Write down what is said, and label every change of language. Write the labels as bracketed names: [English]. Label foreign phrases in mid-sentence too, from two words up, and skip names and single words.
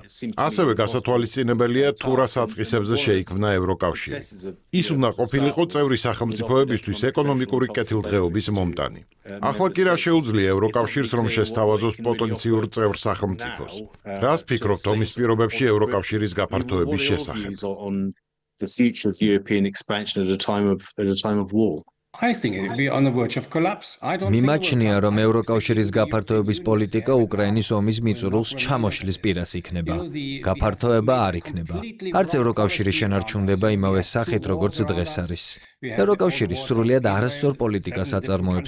[Georgian] ასევე გასათვალისწინებელია თუ რა საწყისებზე შეიქმნა ევროკავშირი. ის უნდა ყოფილიყო წევრი სახელმწიფოებისთვის ეკონომიკური კეთილდღეობის მომტანი. ახლა კი რა შეუძლია ევროკავშირს, რომ შესთავაზოს პოტენციურ წევრ სახელმწიფოს? რას ფიქრობთ ომის პირობებში ევროკავშირის გაფართოების შესახებ? [English] The future of European expansion at a time of war. [Georgian] მიმაჩნია, რომ ევროკავშირის გაფართოების პოლიტიკა უკრაინის ომის მიწურულს ჩამოშლის პირას იქნება. გაფართოება არ იქნება. არც ევროკავშირი შენარჩუნდება იმავე სახით, როგორც დღეს არის. ევროკავშირი სრულიად არასწორ პოლიტიკას აწარმოებს.